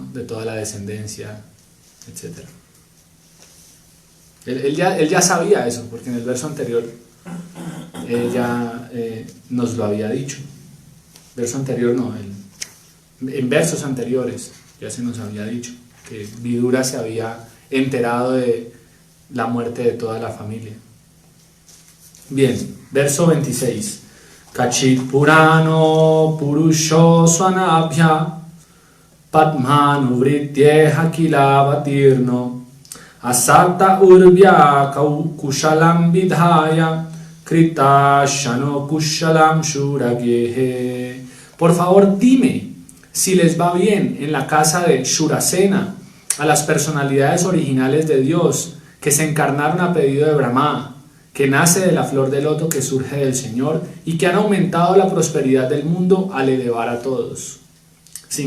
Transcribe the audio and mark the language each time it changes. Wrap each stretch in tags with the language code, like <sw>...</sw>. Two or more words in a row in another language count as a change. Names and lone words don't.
<es>De toda la descendencia, etc. Él ya sabía eso, porque en el verso anterior ella nos lo había dicho. Verso anterior no, en versos anteriores ya se nos había dicho que Vidura se había enterado de la muerte de toda la familia. Bien, verso 26.</es> <sa>Kachit Purano Purusho Swanabhya Padmanu Vrityeha Kilavatirno Asata Urbhya Kushalam Vidhaya Krita Shano Kushalam Shuragehe.</sa> <es>Por favor, dime si les va bien en la casa de Shurasena a las personalidades originales de Dios que se encarnaron a pedido de Brahma, que nace de la flor de loto que surge del Señor y que han aumentado la prosperidad del mundo al elevar a todos.</es>